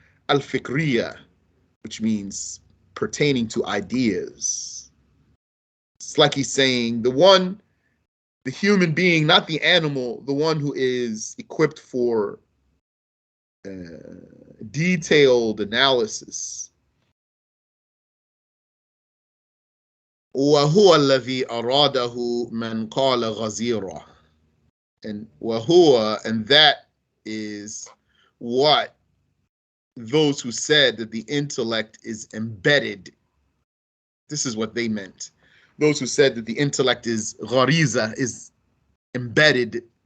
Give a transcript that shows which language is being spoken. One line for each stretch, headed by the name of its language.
English: Al-fikriya, which means pertaining to ideas. It's like he's saying the human being, not the animal, the one who is equipped for detailed analysis.
Arabic: وهو الذي أراده من قال غزيرة.
English: And
Arabic: وهو,
English: and that is what those who said that the intellect is embedded. This is what they meant. Those who said that the intellect is ghariza, is embedded.